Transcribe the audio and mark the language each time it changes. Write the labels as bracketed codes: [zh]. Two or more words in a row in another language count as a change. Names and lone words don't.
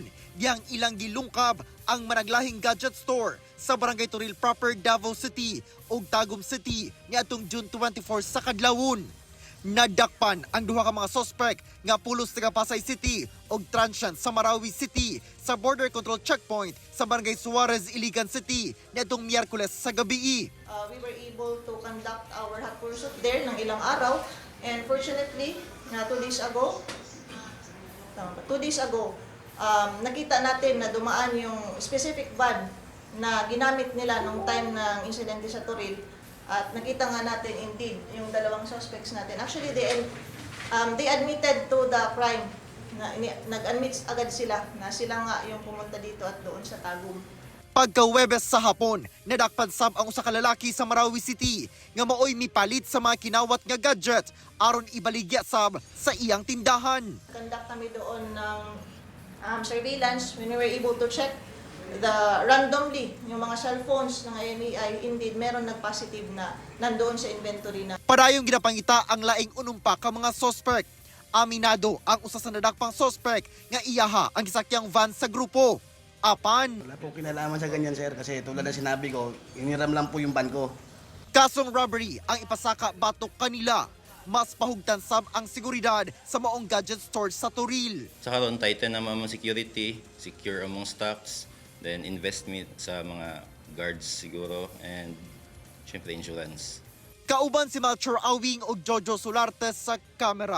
[ceb] Diyang ilang gilungkab ang managlahing gadget store sa Barangay Toril proper, Davao City ug Tagum City niadtong June 24 sa kadlawon. Nadakpan ang duha ka mga suspect nga pulos taga Pasay City ug transient sa Marawi City sa border control checkpoint sa Barangay Suarez, Iligan City niadtong Miyerkules sa gabi. [en] We were able to conduct our hot pursuit there [tl] ng ilang araw, [en] and fortunately, 2 days ago, [tl] nakita natin na dumaan yung specific van na ginamit nila nung time ng insidente sa Toril. At nakita nga natin indeed yung dalawang suspects natin. [en] Actually, they admitted to the crime. [tl] Nag-admit agad sila na sila nga yung pumunta dito at doon sa Tagum. [ceb] Pagka-Webes sa hapon, nadakpan sab ang usa ka lalaki sa Marawi City nga maoy mipalit sa mga kinawat nga gadget aron ibaligya sab sa iyang tindahan. [tl] Conduct kami doon ng surveillance [en] when we were able to check randomly [tl] yung mga cellphones ng IMEI. Indeed, meron nag-positive na nandoon sa inventory na. [ceb] Padayong ginapangita ang laing unumpa ka mga suspect. Aminado ang usa sa nadakpang suspect nga iyaha ang gisakyang van sa grupo. Apan, [tl] Wala po kinalaman sa ganyan, sir, kasi tulad ng sinabi ko, iniram lang po yung van ko. [ceb] kasong robbery ang ipasaka batok kanila. Mas pahugtan sab ang seguridad sa maong gadget store sa Toril. Sa karon tighten naman ang security, secure among stocks, then investment sa mga guards siguro, and syempre insurance. Kauban si Melchor Awing o Jojo Solarte sa kamera.